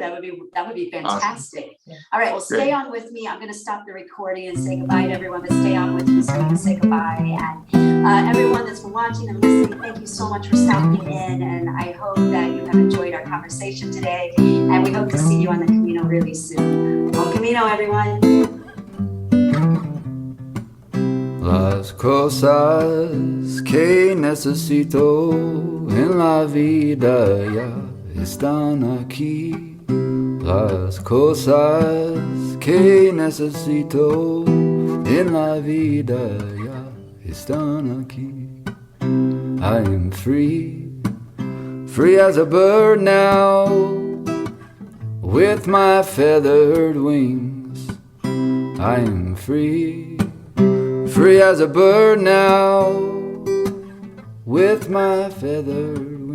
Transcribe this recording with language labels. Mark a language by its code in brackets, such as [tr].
[en] That would be fantastic. Awesome. Yeah. All right, well, stay on with me. I'm going to stop the recording and say goodbye to everyone, but stay on with me so we can say goodbye. And everyone that's been watching and listening, thank you so much for stopping in, and I hope that you have enjoyed our conversation today, and we hope to see you on the Camino really soon. Buen Camino, everyone. [es] Las cosas que necesito en la vida ya están aquí. Las cosas que necesito en la vida ya están aquí. [en] I am free, free as a bird now, with my feathered wings. I am free, free as a bird now, with my feathers